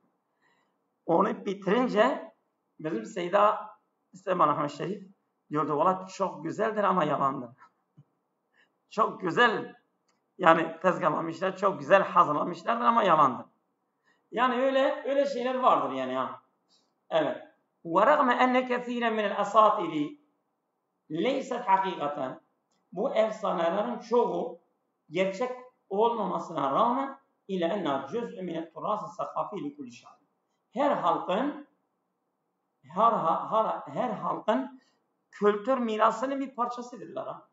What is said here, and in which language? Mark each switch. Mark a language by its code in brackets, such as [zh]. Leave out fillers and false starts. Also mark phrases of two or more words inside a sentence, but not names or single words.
[tr] Onu bitirince bizim Seyda İsteban Ahmet Şerif Diyordu valla çok güzeldir ama yalandır. Çok güzel yani tezgahlamışlar, çok güzel hazırlamışlardır ama yalandır. Yani öyle şeyler vardır yani ha. Evet. [ar] وَرَغْمَ أَنَّ كَثِيرًا مِنَ الْأَسَاطِرِ لَيْسَتْ حَقِيقَةً [tr] Bu efsanelerin çoğu gerçek olmamasına rağmen [ar] إلا أنها جزء من التراث الثقافي لكل شيء. [tr] Her halkın kültür mirasının bir parçasıdırlar ha.